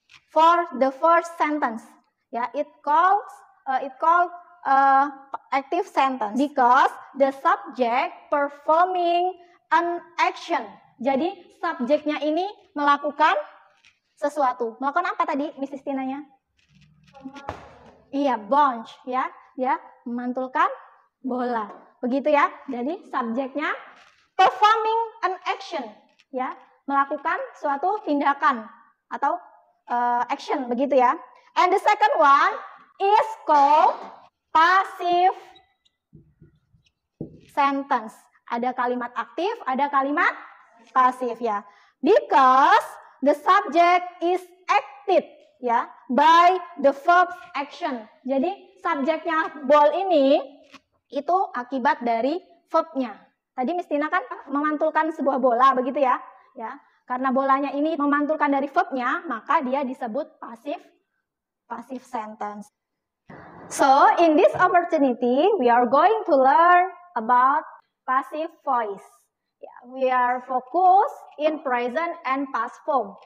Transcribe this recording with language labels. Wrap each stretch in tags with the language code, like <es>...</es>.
<en>For the first sentence, ya, it called active sentence because the subject performing an action.</en> <id>Jadi subjeknya ini melakukan sesuatu. Melakukan apa tadi, Mrs. Tina-nya? Iya, bunch, ya, memantulkan bola. Begitu ya. Jadi subjeknya</id> <en>performing an action,</en> <id>ya, melakukan suatu tindakan atau action, begitu ya.</id> <en>And the second one is called passive sentence.</en> <id>Ada kalimat aktif, ada kalimat pasif, ya.</id> <en>Because the subject is acted, ya, by the verb action.</en> <id>Jadi subjeknya ball ini itu akibat dari verbnya. Tadi Miss Tina kan memantulkan sebuah bola, begitu ya. Ya, karena bolanya ini memantulkan dari verbnya, maka dia disebut passive sentence.</id> <en>So, in this opportunity, we are going to learn about passive voice. We are focused in present and past form.</en>